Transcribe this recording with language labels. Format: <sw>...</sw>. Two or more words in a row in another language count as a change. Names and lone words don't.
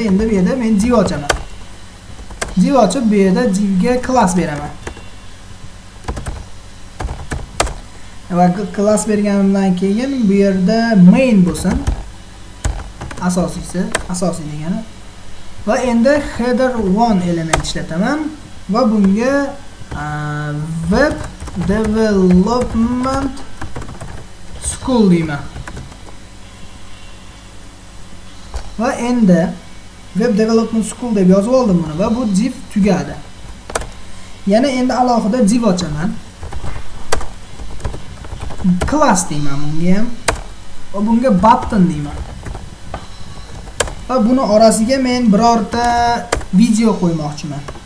<uz>Endi bu yerda men div ochaman. Div ochib bu yerda divga class beraman. Va class berganimdan keyin bu yerda main bo'lsin. Asosiy degani. Va endi header 1 element ishlataman va bunga</uz> <en>web development school</en> <uz>deyman. Va endi</uz> <en>web development school</en> <uz>deb yozib oldim buni va bu div tugadi. Yana endi alohida div ochaman. Class deyman bunga ham. Va bunga button deyman. Va buni orasiga men birorta video qo'ymoqchiman.</uz>